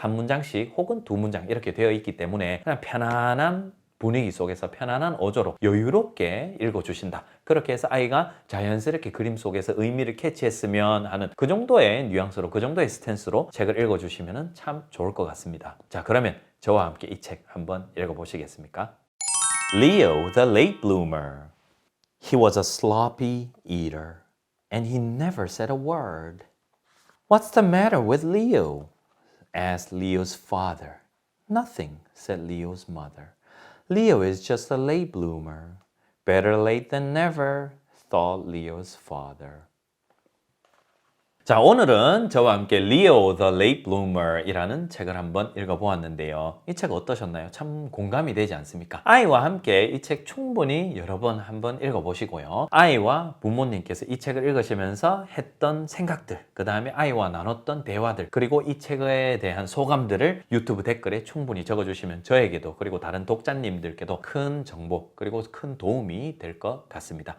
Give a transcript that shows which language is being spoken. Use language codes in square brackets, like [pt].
[ko] 한 문장씩 혹은 두 문장 이렇게 되어 있기 때문에 그냥 편안한 분위기 속에서 편안한 어조로 여유롭게 읽어주신다. 그렇게 해서 아이가 자연스럽게 그림 속에서 의미를 캐치했으면 하는 그 정도의 뉘앙스로, 그 정도의 스탠스로 책을 읽어주시면 참 좋을 것 같습니다. 자, 그러면 저와 함께 이 책 한번 읽어보시겠습니까? [en] Leo the Late Bloomer. He was a sloppy eater, and he never said a word. What's the matter with Leo? asked Leo's father. Nothing, said Leo's mother. Leo is just a late bloomer. Better late than never, thought Leo's father. [ko] 자, 오늘은 저와 함께 Leo the Late Bloomer 이라는 책을 한번 읽어보았는데요. 이 책 어떠셨나요? 참 공감이 되지 않습니까? 아이와 함께 이 책 충분히 여러 번 한번 읽어보시고요. 아이와 부모님께서 이 책을 읽으시면서 했던 생각들, 그 다음에 아이와 나눴던 대화들, 그리고 이 책에 대한 소감들을 유튜브 댓글에 충분히 적어주시면 저에게도 그리고 다른 독자님들께도 큰 정보 그리고 큰 도움이 될 것 같습니다.